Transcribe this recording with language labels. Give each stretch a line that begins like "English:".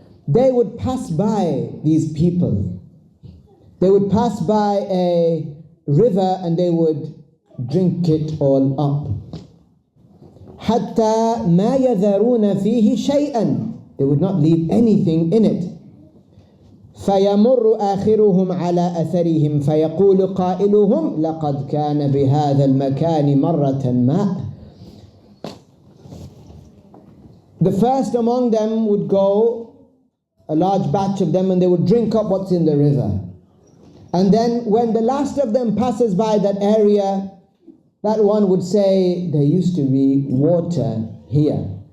English: They would pass by these people. They would pass by a river and they would drink it all up.
Arabic: حَتَّى مَا يَذَرُونَ فِيهِ شَيْئًا.
English: They would not leave anything in it.
Arabic: فيمر آخرهم على أثرهم فيقول قائلهم لقد كان بهذا المكان مرة ماء.
English: The first among them would go, a large batch of them, and they would drink up what's in the river. And then when the last of them passes by that area, that one would say, there used to be water here.